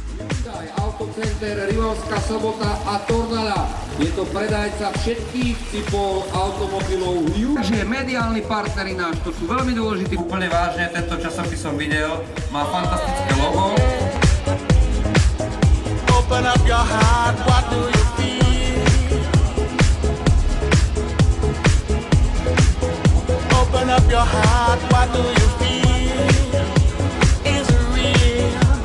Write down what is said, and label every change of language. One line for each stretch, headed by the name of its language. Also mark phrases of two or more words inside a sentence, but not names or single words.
Slovak: Autocenter, Rivalská Sobota a Tornada. Je to predajca všetkých typov automobilov. Takže mediálni partneri náš, to sú veľmi dôležití. Úplne vážne, tento časopis som videl, má fantastické logo.
English: Open up your heart, what do you feel? Open up your heart, what do you feel? Is it real?